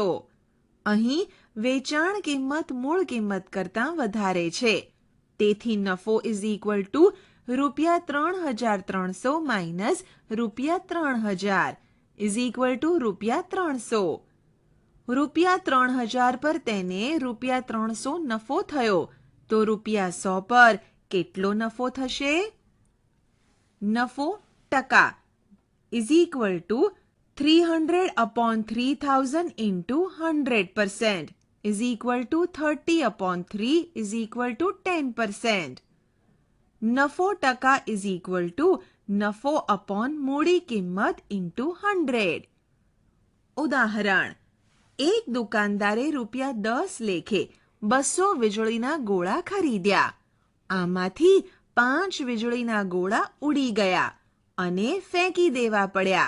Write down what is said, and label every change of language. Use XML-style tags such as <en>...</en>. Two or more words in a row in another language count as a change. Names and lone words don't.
<gu>અહીં વેચાણ કિંમત મૂળ કિંમત કરતાં વધારે છે, તેથી નફો</gu> <en>is equal to ₹3,300 minus ₹3,000 is equal to ₹300.</en> <gu>₹3,000 પર તેને ₹300 નફો થયો, તો ₹100 પર કેટલો નફો થશે? નફો ટકા</gu> <en>is equal to 300/3000 into 100% is equal to 30/3 is equal to 10%.</en> <gu>નફો ટકા</gu> <en>is equal to</en> <gu>નફો upon મૂડી કિંમત into 100. ઉદાહરણ: એક દુકાનદારે ₹10 લેખે 200 વીજળીના ગોળા ખરીદ્યા. આમાંથી 5 વીજળીના ગોળા ઉડી ગયા અને ફેંકી દેવા પડ્યા.</gu>